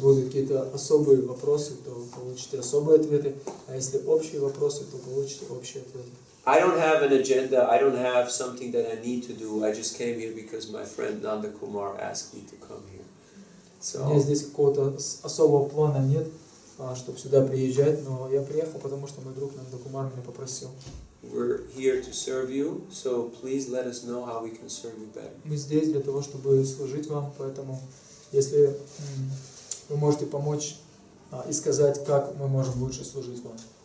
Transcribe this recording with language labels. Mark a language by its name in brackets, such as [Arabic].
[Russian] будут какие-то особые вопросы, то вы получите особые ответы, а если общие вопросы, то получите общие ответы. [English] I don't have an agenda. I don't have something that I need to do. I just came here because my friend Nanda Kumar asked me to come here. [Russian] У меня [English] So [Russian] здесь какого-то особого плана нет, чтобы сюда приезжать, но я приехал, потому что мой друг Нанда Кумар меня попросил. [English] we're here to serve you. So please let us know how we can serve you better. [Russian] Мы здесь для того, чтобы служить вам, поэтому если вы можете помочь и сказать, как мы можем лучше служить вам.